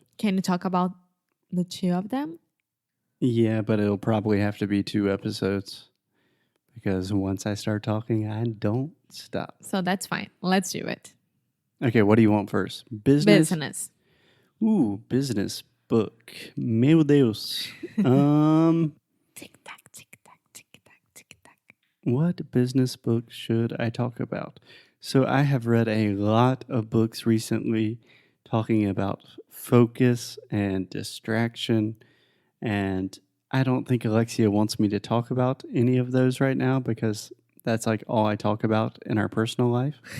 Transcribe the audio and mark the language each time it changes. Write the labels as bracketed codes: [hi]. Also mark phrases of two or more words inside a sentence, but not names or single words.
[en] Can you talk about the two of them? Yeah, but it'll probably have to be 2 episodes because once I start talking, I don't stop. So that's fine. Let's do it. Okay, what do you want first? Business? Business. Business book. [pt] Meu Deus. Tic-tac, tic-tac, tic-tac, tic-tac. [en] What business book should I talk about? So I have read a lot of books recently talking about focus and distraction, and I don't think Alexia wants me to talk about any of those right now because that's like all I talk about in our personal life.